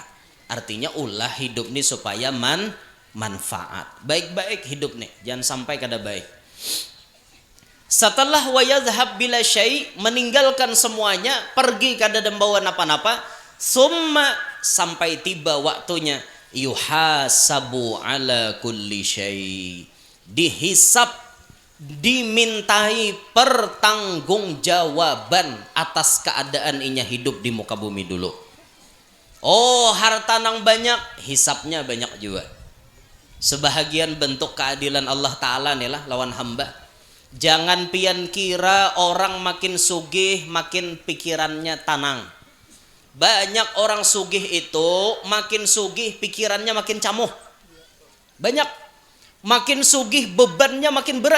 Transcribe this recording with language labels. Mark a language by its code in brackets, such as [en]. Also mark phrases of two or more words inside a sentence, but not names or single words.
[bjn] Artinya ulah hidup nih supaya manfaat. Baik-baik hidup nih, jangan sampai kada baik. Setelah [ar] ويذهب بلا شيء', [bjn] meninggalkan semuanya, pergi kada membawa napa-napa, summa sampai tiba waktunya [ar] يحاسب على كل شيء', [bjn] dihisab, dimintai pertanggungjawaban atas keadaan inya hidup di muka bumi dulu. Oh harta nang banyak, hisapnya banyak juga. Sebahagian bentuk keadilan Allah Ta'ala nih lah lawan hamba. Jangan pian kira orang makin sugih makin pikirannya tenang. Banyak orang sugih itu makin sugih pikirannya makin camuh. Banyak. Makin sugih bebannya makin berat.